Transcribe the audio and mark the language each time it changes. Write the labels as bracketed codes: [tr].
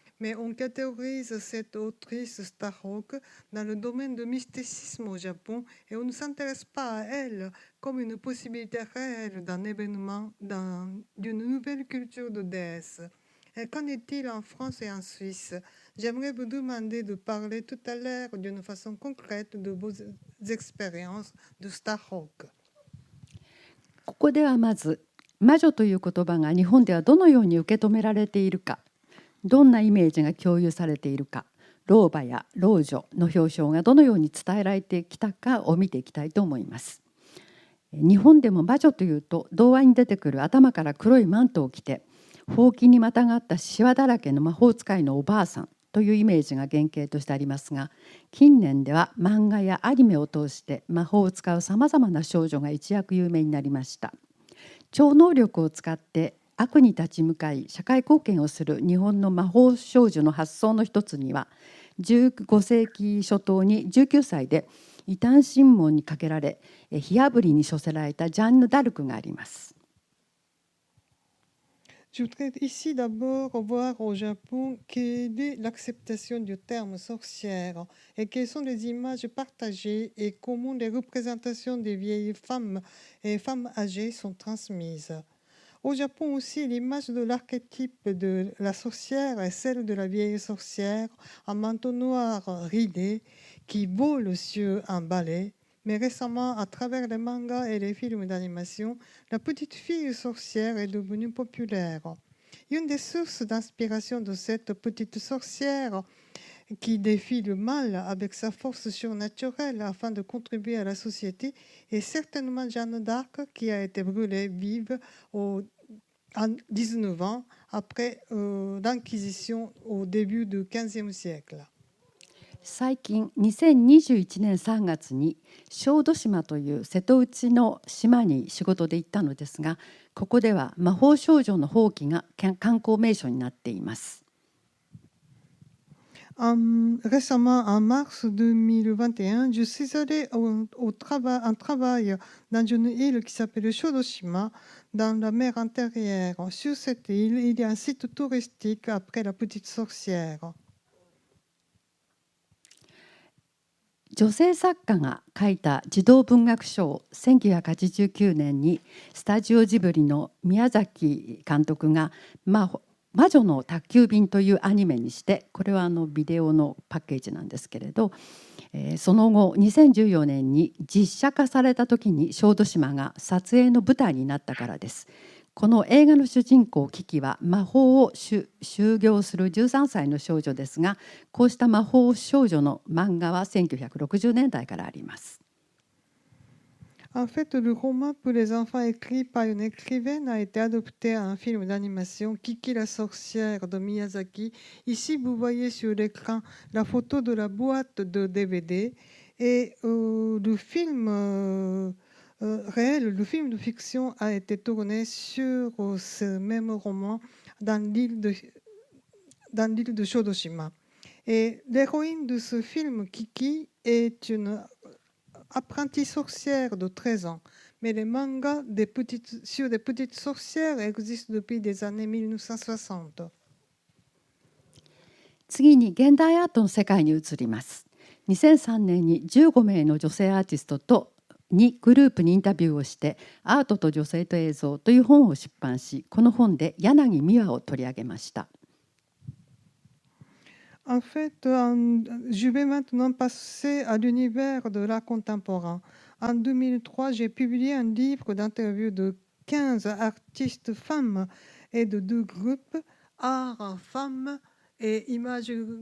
[fr] Mais on catégorise cette autrice Starhawk dans le domaine du mysticisme au Japon et on ne s'intéresse pas à elle comme une possibilité réelle d'un événement, d'une nouvelle culture de déesse. Et qu'en est-il en France et en Suisse? J'aimerais vous demander de parler tout à l'heure d'une façon concrète de vos expériences de Starhawk. [ja] ここではまず、魔女という言葉が日本ではどのように受け止められているか、どんなイメージが共有されているか、老婆や老女の表彰がどのように伝えられてきたかを見ていきたいと思います。日本でも魔女というと童話に出てくる頭から黒いマントを着て、ほうきにまたがったシワだらけの魔法使いのおばあさんというイメージが原型としてありますが、近年では漫画やアニメを通して魔法を使うさまざまな少女が一躍有名になりました。超能力を使って悪に立ち向かい社会貢献をする日本の魔法少女の発想の一つには、15世紀初頭に19歳で異端審問にかけられ火あぶりに処せられたジャンヌ・ダルクがあります。 [fr] Je voudrais ici d'abord voir au Japon quelle est l'acceptation du terme sorcière et quelles sont les images partagées et comment les représentations des vieilles femmes et femmes âgées sont transmises. Au Japon aussi, l'image de l'archétype de la sorcière est celle de la vieille sorcière en manteau noir ridé qui vole aux cieux en balai. Mais récemment, à travers les mangas et les films d'animation, la petite fille sorcière est devenue populaire. Une des sources d'inspiration de cette petite sorcière qui défie le mal avec sa force surnaturelle afin de contribuer à la société est certainement Jeanne d'Arc qui a été brûlée vive à 19 ans après l'Inquisition au début du XVe siècle. [ja] 最近2021年3月に小豆島という瀬戸内の島に仕事で行ったのですが、ここでは魔法少女のほうきが観光名所になっています。 [fr] Récemment, en mars 2021, je suis allée en travail dans une île qui s'appelle Shodoshima, dans la mer intérieure. Sur cette île, il y a un site touristique après la petite sorcière. [ja] 女性作家が書いた児童文学書を1989年にスタジオジブリの宮崎監督が魔女の宅急便というアニメにして、これはビデオのパッケージなんですけれど、その後2014年に実写化された時に小豆島が撮影の舞台になったからです。この映画の主人公キキは魔法を修行する13歳の少女ですが、こうした魔法少女の漫画は1960年代からあります。 [fr] En fait, le roman pour les enfants écrit par une écrivaine a été adopté à un film d'animation, Kiki la sorcière de Miyazaki. Ici, vous voyez sur l'écran la photo de la boîte de DVD et le film réel, le film de fiction a été tourné sur ce même roman dans l'île de Shodoshima. Et l'héroïne de ce film, Kiki, est une apprentie sorcière de 13 ans. Mais les mangas sur des petites sorcières existent depuis des années 1960. [ja] 次に現代アートの世界に移ります。2003年に15名の女性アーティストとにグループにインタビューをしてアートと女性と映像という本を出版し、この本で柳美和を取り上げました。 [fr] En fait, je vais maintenant passer à l'univers de l'art contemporain. En 2003, j'ai publié un livre d'interviews de 15 artistes femmes et de 2 groupes, art, femmes et images.